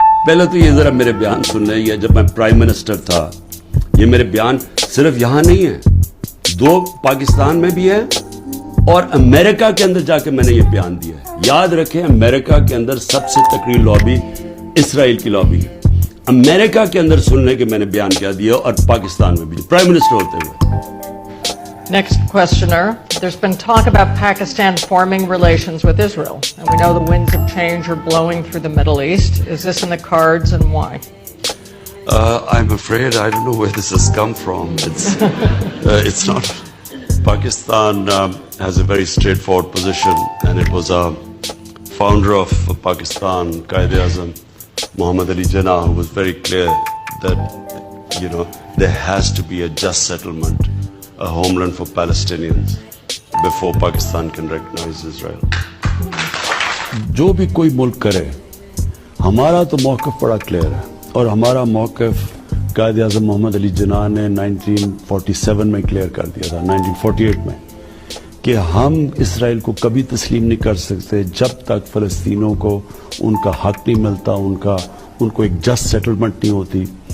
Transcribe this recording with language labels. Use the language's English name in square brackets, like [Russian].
[Urdu] پہلے تو یہ ذرا میرے بیان سن لیں. یہ جب میں پرائم منسٹر تھا, یہ میرے بیان صرف یہاں نہیں ہیں, 2 پاکستان میں بھی ہے اور امریکہ کے اندر جا کے میں نے یہ بیان دیا ہے. یاد رکھیں, امریکہ کے اندر سب سے تکڑی لابی اسرائیل کی لابی ہے. امریکہ کے اندر سن لیں کہ میں نے بیان کیا دیا, اور پاکستان میں بھی پرائم منسٹر ہوتے ہوئے. [English] Next questioner. There's been talk about Pakistan forming relations with Israel, and we know the winds of change are blowing through the Middle East. Is this in the cards, and why? I'm afraid I don't know where this has come from. It's not. Pakistan has a very straightforward position, and it was a founder of Pakistan, Quaid-e-Azam, Muhammad Ali Jinnah, who was very clear that, there has to be a just settlement, a homeland for Palestinians before Pakistan can recognize Israel. [Urdu] جو بھی کوئی ملک کرے, ہمارا تو موقف بڑا clear ہے, اور ہمارا موقف قائد اعظم محمد علی جناح نے 1947 میں کلیئر کر دیا تھا, 1948 میں, کہ ہم اسرائیل کو کبھی تسلیم نہیں کر سکتے جب تک فلسطینیوں کو ان کا حق نہیں ملتا, ان کو ایک جسٹ سیٹلمنٹ نہیں ہوتی.